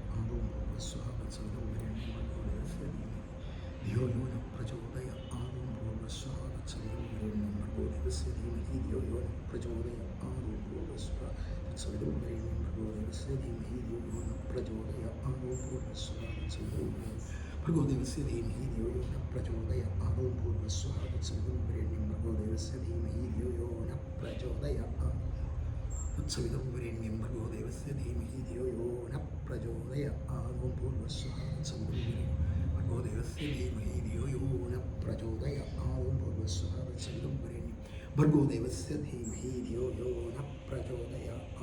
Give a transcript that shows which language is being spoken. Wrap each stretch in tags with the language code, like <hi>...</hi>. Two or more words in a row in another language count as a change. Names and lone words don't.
<sa>ओम भूर्भुवस्सुः तत्सवितुर्वरेण्यं भर्गो देवस्य धीमहि धियो यो नः प्रचोदयात्. ओम भूर्भुवस्सुः तत्सवितुर्वरेण्यं भर्गो देवस्य धीमहि धियो यो नः प्रचोदयात्. ओम भूर्भुवस्सुः तत्सवितुर्वरेण्यं भर्गो देवस्य धीमहि धियो यो नः प्रचोदयात्. ओम भूर्भुवस्सुः तत्सवितुर्वरेण्यं ഭർഗോദേവസ്യ ധീമഹി ധിയോ യോ ന പ്രചോദയാത് ഓം ഭൂർഭുവസ്വഃ തത്സവിതുർവരെണ്യം ഭർഗോദേവസ്യ ധീമഹി ധിയോ യോ ന പ്രചോദയാത് തത്സവിതുർവരെണ്യം ഭർഗോദേവസ്യ ധീമഹി ധിയോ യോ ന പ്രചോദയാത് ഓം ഭൂർഭുവസ്വഃ തത്സവിതുർവരെണ്യം ഭർഗോദേവസ്യ ധീമഹി ധിയോ യോ ന പ്രചോദയാത് ഓം ഭൂർഭുവസ്വഃ തത്സവിതുർവരെണ്യം ഭർഗോദേവസ്യ ധീമഹി ധിയോ യോ ന പ്രചോദയാത്.</sa>